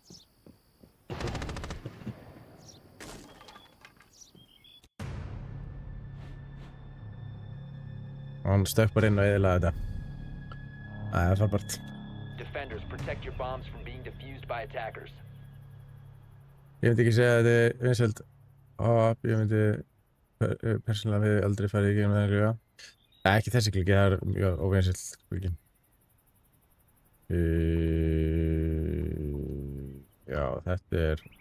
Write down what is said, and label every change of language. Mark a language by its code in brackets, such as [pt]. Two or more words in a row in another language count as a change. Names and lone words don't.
[is] Hann stökk bara inn og eyðilaði þetta. Það er frábært. [en] Defenders, protect your bombs from being defused by attackers. [is] Ég myndi ekki segja að þetta er vinsælt. Ég myndi persónulega við aldrei farið í gegnum þennan glugga. Ekki þessi gluggi, það er mjög óvinsælt gluggi. Já, þetta er